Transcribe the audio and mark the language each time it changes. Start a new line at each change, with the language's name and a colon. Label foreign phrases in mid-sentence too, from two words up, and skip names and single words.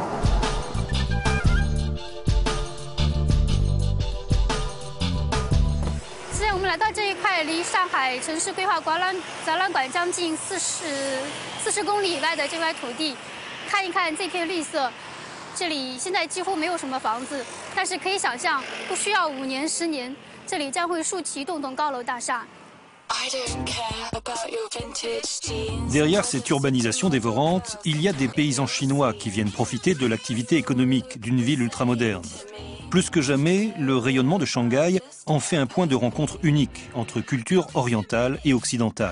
Chinese: 现在我们来到这一块离上海城市规划展览馆将近40公里以外的这块土地，看一看这片绿色。这里现在几乎没有什么房子，但是可以想象，不需要5年10年，这里将会竖起一栋栋高楼大厦。
French: Derrière cette urbanisation dévorante, il y a des paysans chinois qui viennent profiter de l'activité économique d'une ville ultramoderne. Plus que jamais, le rayonnement de Shanghai en fait un point de rencontre unique entre culture orientale et occidentale.